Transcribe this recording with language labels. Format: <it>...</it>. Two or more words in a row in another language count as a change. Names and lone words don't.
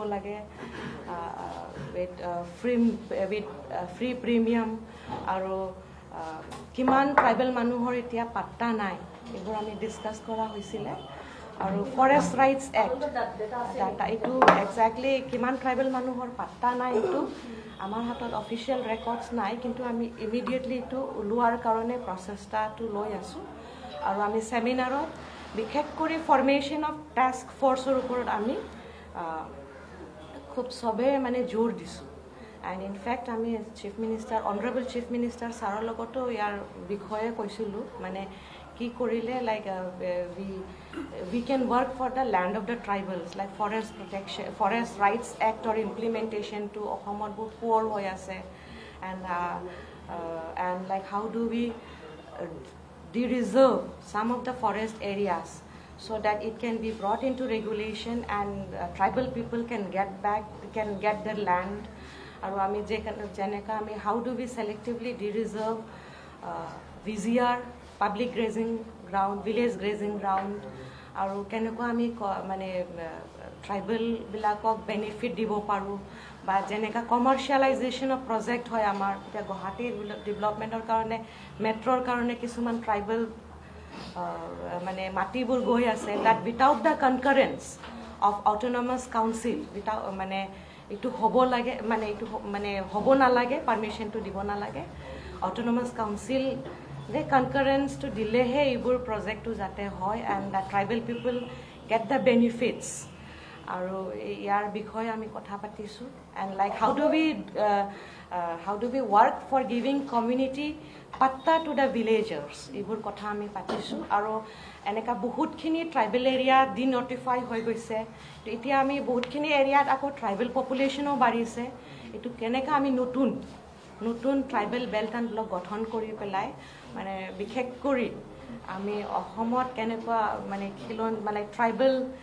<as>লাগে</as> <en>with free premium</en> <as>আৰু কিমান ট্ৰাইবেল মানুহৰ এতিয়া পাট্টা নাই এইবোৰ আমি ডিছকাছ কৰা হৈছিলে আৰু</as> <en>forest rights act data</en> <as>এইটো একজেক্টলি কিমান ট্ৰাইবেল মানুহৰ পাট্টা নাই এইটো আমাৰ হাতত</as> <en>official records</en> <as>নাই কিন্তু আমি ইমিডিয়েটলি এইটো ওলোৱাৰ কাৰণে প্ৰচেষ্টাটো লৈ আছোঁ আৰু আমি ছেমিনাৰত বিশেষ কৰি</as> <en>formation of task forceৰ</en> <as>ওপৰত আমি খুব চবেই মানে জোৰ দিছোঁ</as> <en>and in fact</en> <as>আমি</as> <en>chief minister honourable chief minister</en> <as>ছাৰৰ লগতো ইয়াৰ বিষয়ে কৈছিলোঁ মানে কি কৰিলে</as> <en>like we can work for the land of the tribals like forest protection forest rights act or implementation to</en> <as>অসমত বহুত poor হৈ আছে</as> <en>and like how do we de-reserve some of the forest areas so that it can be brought into regulation and tribal people can get their land</en> <as>আৰু আমি যেনেকা আমি</as> <en>how do we selectively de-reserve VGR public grazing ground village grazing ground</en> <as>আৰু কেনেকুৱা আমি মানে ট্ৰাইবেলবিলাকক বেনিফিট দিব পাৰোঁ বা যেনেকৈ</as> <en>commercialization of project</en> <as>হয় আমাৰ এতিয়া গুৱাহাটীৰ ডেভেলপমেণ্টৰ কাৰণে মেট্ৰ'ৰ কাৰণে কিছুমান ট্ৰাইবেল মানে মাটিবোৰ গৈ আছে তাত</as> <en>without the concurrence of autonomous council without</en> <as>মানে এইটো হ'ব লাগে মানে এইটো মানে হ'ব নালাগে পাৰ্মিশ্যনটো দিব নালাগে</as> <en>autonomous council the concurrence to delay</en> <as>এইবোৰ প্ৰজেক্টটো যাতে হয়</as> <en>and the tribal people get the benefits</en> <as>আৰু ইয়াৰ বিষয়ে আমি কথা পাতিছোঁ</as> <en>and like how do we work for giving community patta to the villagers</en> <as>এইবোৰ কথা আমি পাতিছোঁ আৰু এনেকা বহুতখিনি</as> <en>tribal area denotify</en> <as>হৈ গৈছে এতিয়া আমি বহুতখিনি এৰিয়াত আকৌ</as> <en>tribal populationো</en> <as>বাঢ়িছে এইটো কেনেকৈ আমি নতুন</as> <en>tribal belt and block</en> <as>গঠন কৰি পেলাই মানে বিশেষ কৰি আমি অসমত কেনেকুৱা মানে মানে ট্ৰাইবেল</as>